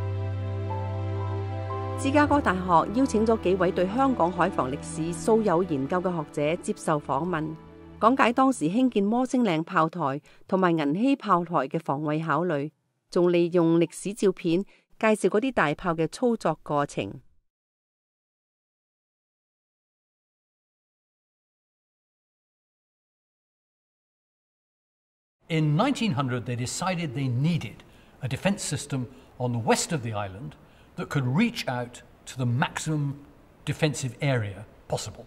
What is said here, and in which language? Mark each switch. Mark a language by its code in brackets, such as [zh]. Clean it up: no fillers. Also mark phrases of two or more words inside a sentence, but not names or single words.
[yue] 芝加哥大學邀請咗幾位對香港海防歷史素有研究嘅學者接受訪問，講解當時興建摩星嶺炮台同埋銀禧炮台嘅防衛考慮，仲利用歷史照片介紹嗰啲大炮嘅操作過程。 [en] In 1900, they decided they needed a defence system on the west of the island that could reach out to the maximum defensive area possible.